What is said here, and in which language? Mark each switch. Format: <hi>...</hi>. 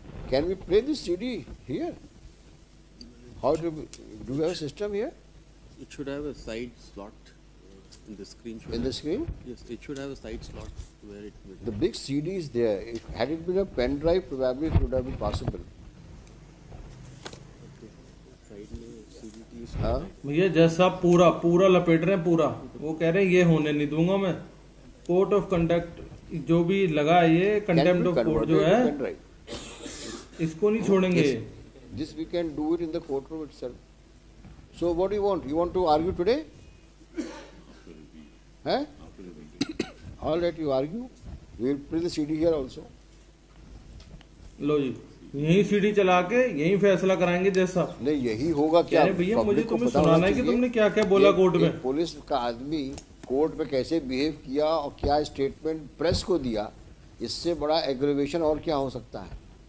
<en>Can we play this CD here? How do we have a system here? It should have a side slot in the screen. In the screen? Yes, it should have a side slot where it will. The big CD is there. Had it been a pen drive, probably it would have been possible.</en> <hi>भैया जज साहब पूरा लपेट रहे हैं पूरा. वो कह रहे हैं ये होने नहीं दूंगा मैं. कोर्ट ऑफ कंडक्ट जो भी लगा है ये कंटेम्प्ट ऑफ कोर्ट जो है इसको नहीं छोड़ेंगे.</hi> <en>This we can do it in the courtroom itself. So what do you want? You want to argue today? Huh? All right, you argue. We will play the CD here also.</en> <hi>लो जी, यही CD चला के यही फैसला कराएंगे जज साहब. नहीं यही होगा क्या? भैया मुझे तुम्हें सुनाना है कि तुमने क्या क्या बोला कोर्ट में. पुलिस का आदमी कोर्ट में कैसे बिहेव किया और क्या स्टेटमेंट प्रेस को दिया, इससे बड़ा एग्रीवेशन और क्या हो सकता है.</hi>